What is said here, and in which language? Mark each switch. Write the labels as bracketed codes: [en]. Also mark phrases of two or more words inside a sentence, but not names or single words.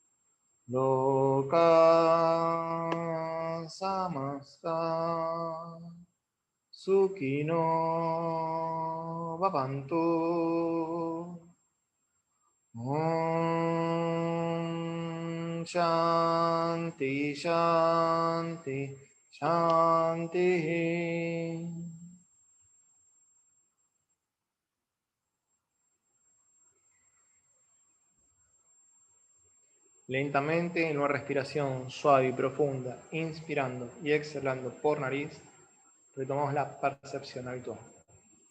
[sa] लोक समस्त सुकिनो भवन्तु. ॐ शान्ति शान्ति शान्ति. [es] Lentamente, en una respiración suave y profunda, inspirando y exhalando por nariz, retomamos la percepción habitual.